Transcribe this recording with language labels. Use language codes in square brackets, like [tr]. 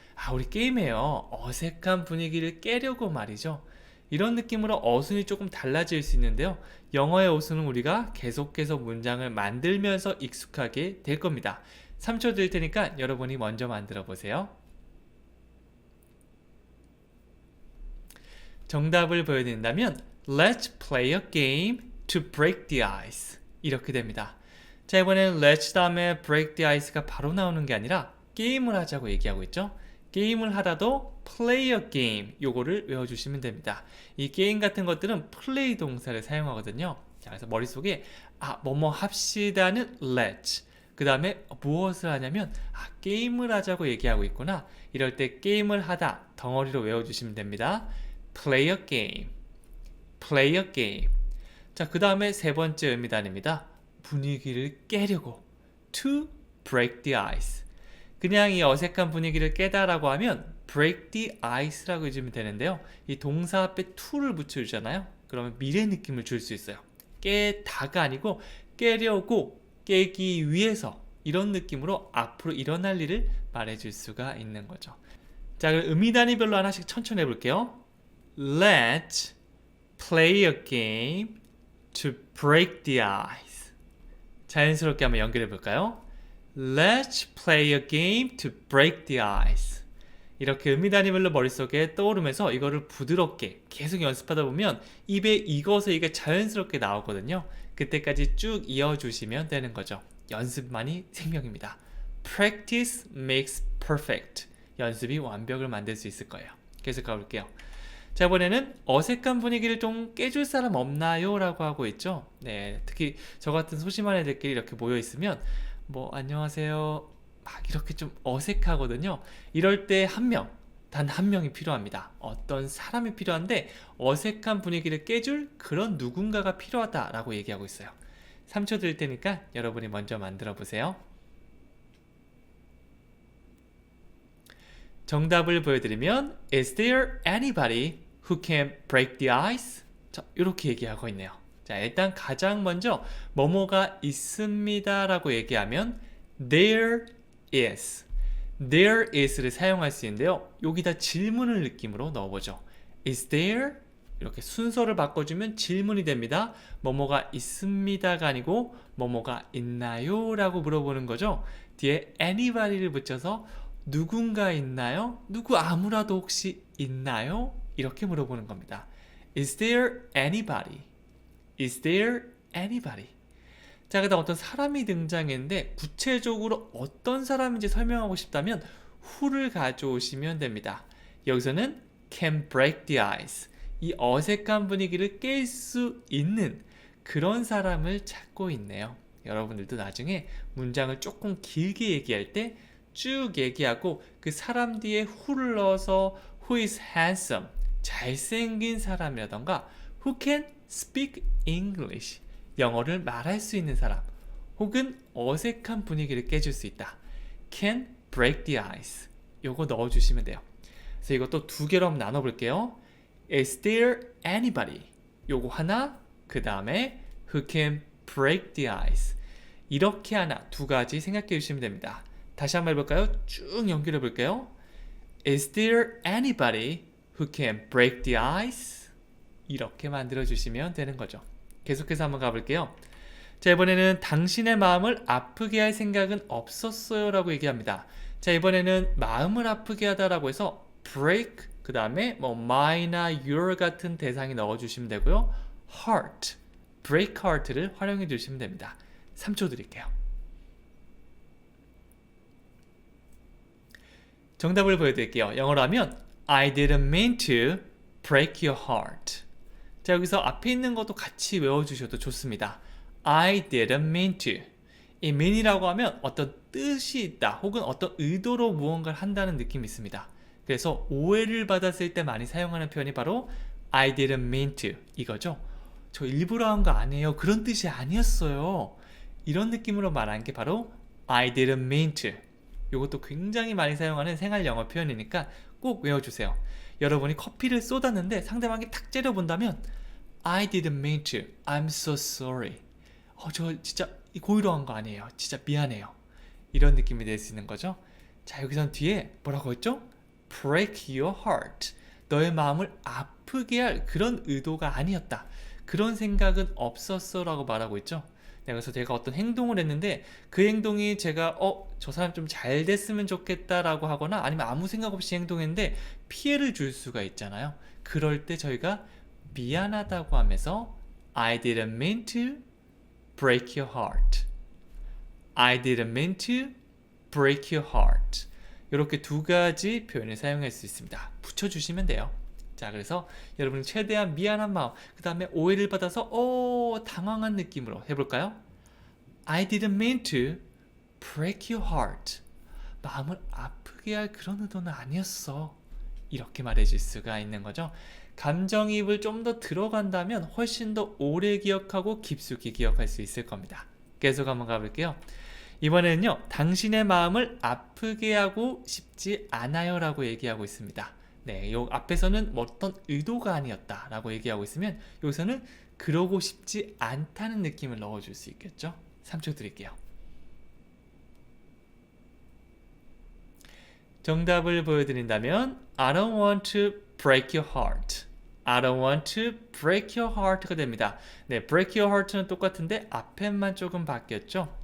[ko] 아, 우리 게임해요. 어색한 분위기를 깨려고 말이죠. 이런 느낌으로 어순이 조금 달라질 수 있는데요. 영어의 어순은 우리가 계속해서 문장을 만들면서 익숙하게 될 겁니다. 3초 드릴 테니까 여러분이 먼저 만들어 보세요. 정답을 보여드린다면 [en] Let's play a game to break the ice, [ko] 이렇게 됩니다. 자, 이번에는 Let's 다음에 [en] break the ice [ko] 가 바로 나오는 게 아니라 게임을 하자고 얘기하고 있죠. 게임을 하다도 [en] play a game, [ko] 요거를 외워주시면 됩니다. 이 게임 같은 것들은 play 동사를 사용하거든요. 자, 그래서 머릿속에 뭐뭐 합시다는 let's, 그 다음에 무엇을 하냐면 게임을 하자고 얘기하고 있구나, 이럴 때 게임을 하다 덩어리로 외워주시면 됩니다. [en] play a game, play a game. [ko] 자, 그 다음에 세 번째 의미단입니다. 분위기를 깨려고, [en] to break the ice. [ko] 그냥 이 어색한 분위기를 깨다라고 하면 [en] break the ice [ko] 라고 해주면 되는데요. 이 동사 앞에 to를 붙여주잖아요. 그러면 미래 느낌을 줄 수 있어요. 깨다가 아니고 깨려고, 깨기 위해서, 이런 느낌으로 앞으로 일어날 일을 말해줄 수가 있는 거죠. 자, 그럼 의미 단위별로 하나씩 천천히 해볼게요. [en] Let's play a game to break the ice. [ko] 자연스럽게 한번 연결해 볼까요? [en] Let's play a game to break the ice. [ko] 이렇게 의미 단위별로 머릿속에 떠오르면서 이거를 부드럽게 계속 연습하다 보면 입에 익어서 이게 자연스럽게 나오거든요. 그때까지 쭉 이어주시면 되는 거죠. 연습만이 생명입니다. [en] practice makes perfect. [ko] 연습이 완벽을 만들 수 있을 거예요. 계속 가볼게요. 자, 이번에는 어색한 분위기를 좀 깨줄 사람 없나요? 라고 하고 있죠. 네, 특히 저 같은 소심한 애들끼리 이렇게 모여 있으면 뭐 안녕하세요 막 이렇게 좀 어색하거든요. 이럴 때 단 한 명이 필요합니다. 어떤 사람이 필요한데 어색한 분위기를 깨줄 그런 누군가가 필요하다라고 얘기하고 있어요. 3초 드릴 테니까 여러분이 먼저 만들어 보세요. 정답을 보여드리면 [en] Is there anybody who can break the ice? [ko] 자, 이렇게 얘기하고 있네요. 자, 일단 가장 먼저 뭐뭐가 있습니다 라고 얘기하면 [en] There is. There is [ko] 를 사용할 수 있는데요. 여기다 질문을 느낌으로 넣어보죠. [en] Is there? [ko] 이렇게 순서를 바꿔주면 질문이 됩니다. 뭐뭐가 있습니다가 아니고 뭐뭐가 있나요? 라고 물어보는 거죠. 뒤에 anybody를 붙여서 누군가 있나요? 누구 아무라도 혹시 있나요? 이렇게 물어보는 겁니다. [en] Is there anybody? Is there anybody? [ko] 자, 그다음 어떤 사람이 등장했는데 구체적으로 어떤 사람인지 설명하고 싶다면 who를 가져오시면 됩니다. 여기서는 [en] can break the ice. [ko] 이 어색한 분위기를 깰 수 있는 그런 사람을 찾고 있네요. 여러분들도 나중에 문장을 조금 길게 얘기할 때 쭉 얘기하고 그 사람 뒤에 who를 넣어서 [en] who is handsome, [ko] 잘생긴 사람이라던가 [en] who can speak English, [ko] 영어를 말할 수 있는 사람, 혹은 어색한 분위기를 깨줄 수 있다. [en] can break the ice. [ko] 요거 넣어주시면 돼요. 그래서 이것도 두 개로 한번 나눠볼게요. [en] Is there anybody? [ko] 요거 하나, 그 다음에 [en] who can break the ice. [ko] 이렇게 하나, 두 가지 생각해 주시면 됩니다. 다시 한번 해볼까요? 쭉 연결해 볼게요. [en] Is there anybody who can break the ice? [ko] 이렇게 만들어 주시면 되는 거죠. 계속해서 한번 가볼게요. 자, 이번에는 당신의 마음을 아프게 할 생각은 없었어요 라고 얘기합니다. 자, 이번에는 마음을 아프게 하다라고 해서 break, 그 다음에 뭐 my나 your 같은 대상이 넣어주시면 되고요. [en] heart, break heart [ko] 를 활용해 주시면 됩니다. 3초 드릴게요. 정답을 보여드릴게요. 영어로 하면 [en] I didn't mean to break your heart. [ko] 자, 여기서 앞에 있는 것도 같이 외워주셔도 좋습니다. [en] I didn't mean to. [ko] 이 mean이라고 하면 어떤 뜻이 있다 혹은 어떤 의도로 무언가를 한다는 느낌이 있습니다. 그래서 오해를 받았을 때 많이 사용하는 표현이 바로 [en] I didn't mean to [ko] 이거죠. 저 일부러 한 거 아니에요. 그런 뜻이 아니었어요. 이런 느낌으로 말하는 게 바로 [en] I didn't mean to. [ko] 이것도 굉장히 많이 사용하는 생활 영어 표현이니까 꼭 외워주세요. 여러분이 커피를 쏟았는데 상대방이 탁 째려본다면 [en] I didn't mean to. I'm so sorry. [ko] 저 진짜 고의로 한 거 아니에요. 진짜 미안해요. 이런 느낌이 될 수 있는 거죠. 자, 여기선 뒤에 뭐라고 했죠? [en] break your heart. [ko] 너의 마음을 아프게 할 그런 의도가 아니었다. 그런 생각은 없었어 라고 말하고 있죠. 네, 그래서 제가 어떤 행동을 했는데 그 행동이 제가 저 사람 좀 잘 됐으면 좋겠다라고 하거나 아니면 아무 생각 없이 행동했는데 피해를 줄 수가 있잖아요. 그럴 때 저희가 미안하다고 하면서 [en] I didn't mean to break your heart. I didn't mean to break your heart. [ko] 이렇게 두 가지 표현을 사용할 수 있습니다. 붙여주시면 돼요. 자, 그래서 여러분은 최대한 미안한 마음, 그 다음에 오해를 받아서 당황한 느낌으로 해볼까요? [en] I didn't mean to break your heart. [ko] 마음을 아프게 할 그런 의도는 아니었어. 이렇게 말해줄 수가 있는 거죠. 감정이입을 좀 더 들어간다면 훨씬 더 오래 기억하고 깊숙이 기억할 수 있을 겁니다. 계속 한번 가볼게요. 이번에는요, 당신의 마음을 아프게 하고 싶지 않아요 라고 얘기하고 있습니다. 네, 요 앞에서는 어떤 의도가 아니었다 라고 얘기하고 있으면 여기서는 그러고 싶지 않다는 느낌을 넣어줄 수 있겠죠. 3초 드릴게요. 정답을 보여드린다면 [en] I don't want to break your heart. I don't want to break your heart가 [ko] 됩니다. 네, [en] break your heart [ko] 는 똑같은데 앞에만 조금 바뀌었죠.